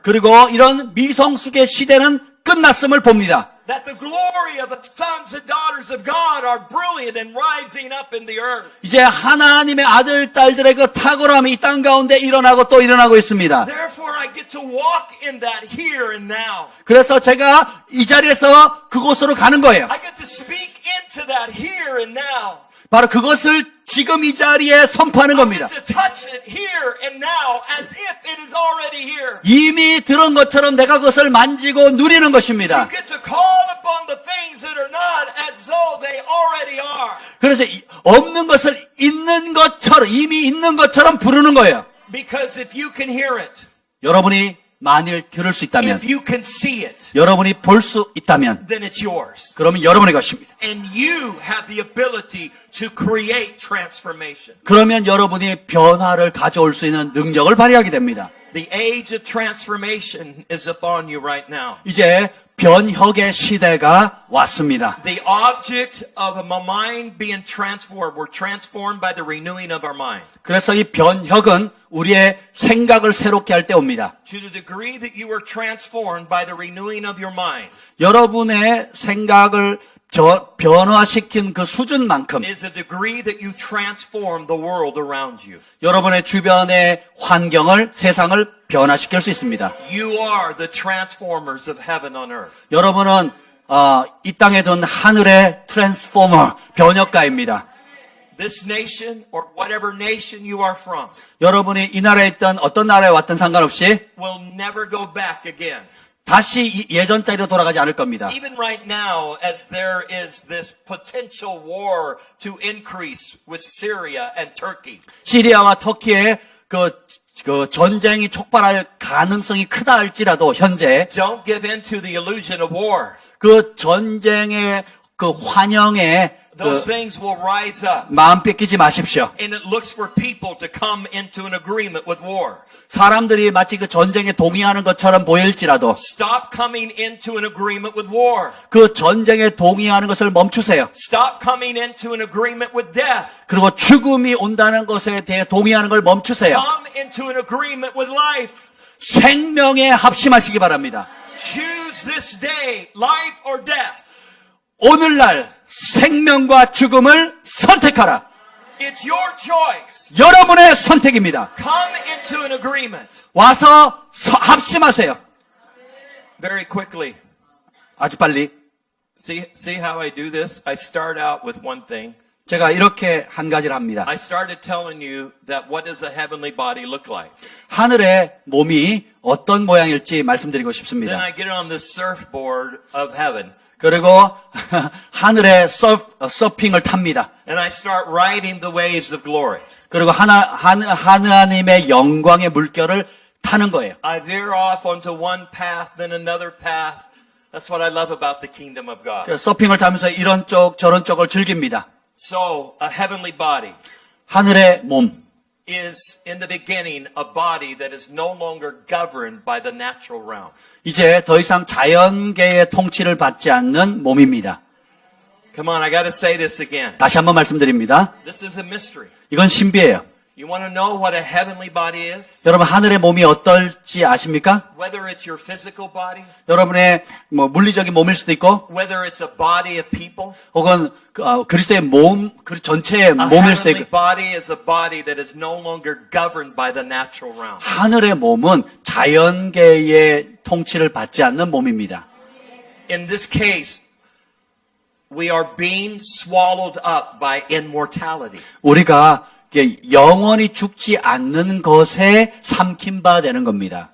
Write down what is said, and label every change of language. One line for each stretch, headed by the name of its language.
Korean: 그리고 이런 미성숙의 시대는 끝났음을 봅니다.
English: That the glory of the sons and daughters of God are brilliant and rising up in the earth.
Korean: 이제 하나님의 아들, 딸들의 그 탁월함이 이 땅 가운데 일어나고 또 일어나고 있습니다.
English: Therefore I get to walk in that here and now.
Korean: 그래서 제가 이 자리에서 그곳으로 가는 거예요.
English: I get to speak into that here and now.
Korean: 바로 그것을 지금 이 자리에 선포하는 겁니다.
English: I get to touch it here and now as if it is already here.
Korean: 이미 들은 것처럼 내가 그것을 만지고 누리는 것입니다.
English: You get to call upon the things that are not as though they already are.
Korean: 그래서 없는 것을 있는 것처럼, 이미 있는 것처럼 부르는 거예요.
English: Because if you can hear it,
Korean: 여러분이 만일 들을 수 있다면,
English: if you can see it,
Korean: 여러분이 볼 수 있다면,
English: then it's yours.
Korean: 그러면 여러분의 것입니다.
English: And you have the ability to create transformation.
Korean: 그러면 여러분이 변화를 가져올 수 있는 능력을 발휘하게 됩니다.
English: The age of transformation is upon you right now.
Korean: 이제 변혁의 시대가 왔습니다.
English: The object of my mind being transformed, we're transformed by the renewing of our mind.
Korean: 그래서 이 변혁은 우리의 생각을 새롭게 할 때 옵니다.
English: To the degree that you are transformed by the renewing of your mind
Korean: 여러분의 생각을 변화시킨 그 수준만큼
English: is a degree that you transform the world around you.
Korean: 여러분의 주변의 환경을, 세상을 변화시킬 수 있습니다.
English: You are the transformers of heaven on earth.
Korean: 여러분은 이 땅에 둔 하늘의 트랜스포머, 변혁가입니다.
English: This nation or whatever nation you are from
Korean: 여러분이 이 나라에 있던 어떤 나라에 왔든 상관없이
English: will never go back again.
Korean: 다시 예전 자리로 돌아가지 않을 겁니다.
English: Even right now, as there is this potential war to increase with Syria and Turkey,
Korean: 시리아와 터키의 그 전쟁이 촉발할 가능성이 크다 할지라도 현재
English: don't give in to the illusion of war.
Korean: 그 전쟁의 그 환영에
English: Those things will rise up.
Korean: 마음 뺏기지 마십시오.
English: And it looks for people to come into an agreement with war.
Korean: 사람들이 마치 그 전쟁에 동의하는 것처럼 보일지라도
English: Stop coming into an agreement with war.
Korean: 그 전쟁에 동의하는 것을 멈추세요.
English: Stop coming into an agreement with death.
Korean: 그리고 죽음이 온다는 것에 대해 동의하는 걸 멈추세요.
English: Come into an agreement with life.
Korean: 생명에 합심하시기 바랍니다.
English: Choose this day, life or death.
Korean: 오늘날 생명과 죽음을 선택하라.
English: It's your choice.
Korean: 여러분의 선택입니다.
English: Come into an agreement.
Korean: 와서 합심하세요.
English: Very quickly.
Korean: 아주 빨리.
English: See how I do this? I start out with one thing.
Korean: 제가 이렇게 한 가지를 합니다.
English: I started telling you that what does a heavenly body look like?
Korean: 하늘의 몸이 어떤 모양일지 말씀드리고
English: Then
Korean: 싶습니다.
English: I get on the surfboard of heaven.
Korean: 그리고 하늘의 서핑을 탑니다.
English: And I start riding the waves of glory.
Korean: 그리고 하나님의 영광의 물결을 타는 거예요.
English: I veer off onto one path, then another path. That's what I love about the kingdom of God.
Korean: 그래서 서핑을 타면서 이런 쪽 저런 쪽을 즐깁니다.
English: So, a heavenly body
Korean: 하늘의 몸.
English: is in the beginning a body that is no longer governed by the natural realm.
Korean: 이제 더 이상 자연계의 통치를 받지 않는 몸입니다.
English: Come on, I got to say this again.
Korean: 다시 한번 말씀드립니다.
English: This is a mystery.
Korean: 이건 신비예요.
English: You want to know what a heavenly body is?
Korean: 여러분 하늘의 몸이 어떨지 아십니까?
English: Whether it's your physical body,
Korean: 여러분의 뭐 물리적인 몸일 수도 있고
English: whether it's a body of people,
Korean: 혹은 그리스도의 몸, 그 전체의
English: a
Korean: 몸일 수도
English: heavenly
Korean: 있고
English: body is a body that is no longer governed by the natural realm.
Korean: 하늘의 몸은 자연계의 통치를 받지 않는 몸입니다.
English: In this case, we are being swallowed up by immortality.
Korean: 우리가 영원히 죽지 않는 것에 삼킴바 되는 겁니다.